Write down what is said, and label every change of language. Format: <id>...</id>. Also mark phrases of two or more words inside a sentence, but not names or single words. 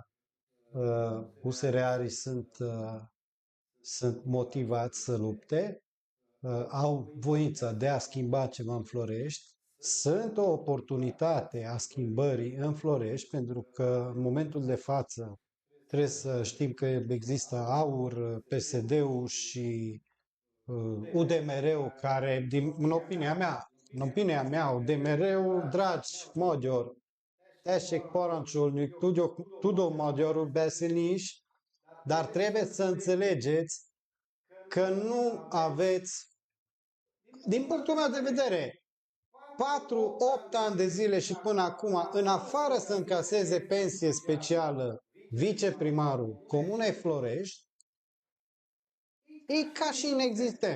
<ro>USR-arii sunt motivați să lupte, au voința de a schimba ceva în Florești, sunt o oportunitate a schimbării în Florești, pentru că în momentul de față trebuie să știm că există AUR, PSD-ul și UDMR-ul care, în opinia mea, UDMR-ul, dragi Magyar,</ro> <hu>tessék parancsolni, tudom magyarul beszélni is,</hu> <ro>dar trebuie să înțelegeți că nu aveți, din punctul meu de vedere, 4-8 ani de zile și până acum, în afară să încaseze pensie specială viceprimarul Comunei Florești, e ca și inexistent.</ro>